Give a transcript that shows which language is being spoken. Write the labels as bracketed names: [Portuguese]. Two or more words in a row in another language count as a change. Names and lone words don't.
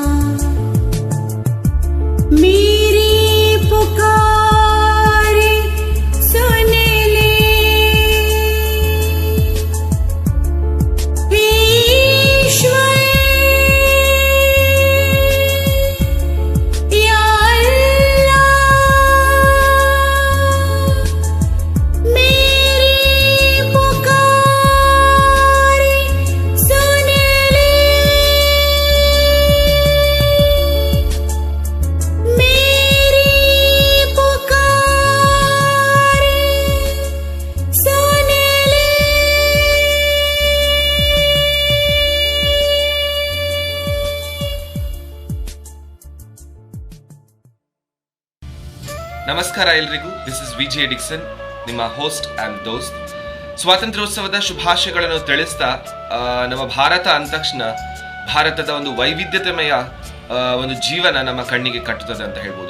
[Hindi] मेरी पुकार सुन ले, हे ईश्वर या अल्लाह मेरी पुकार सुन ले। मेरी पुकार सुन ले। [Kannada] ನಮಸ್ಕಾರ ಎಲ್ರಿಗೂ, [English] this is [Kannada] ವಿಜೆ ಡಿಕ್ಸನ್, ನಿಮ್ಮ [English] host and [Kannada] ದೋಸ್ತ್. ಸ್ವಾತಂತ್ರ್ಯೋತ್ಸವದ ಶುಭಾಶಯಗಳನ್ನು ತಿಳಿಸ್ತಾ, ನಮ್ಮ ಭಾರತ ಅಂದ ತಕ್ಷಣ ಭಾರತದ ಒಂದು ವೈವಿಧ್ಯತೆಮಯ ಒಂದು ಜೀವನ ನಮ್ಮ ಕಣ್ಣಿಗೆ ಕಟ್ಟುತ್ತದೆ ಅಂತ ಹೇಳ್ಬೋದು.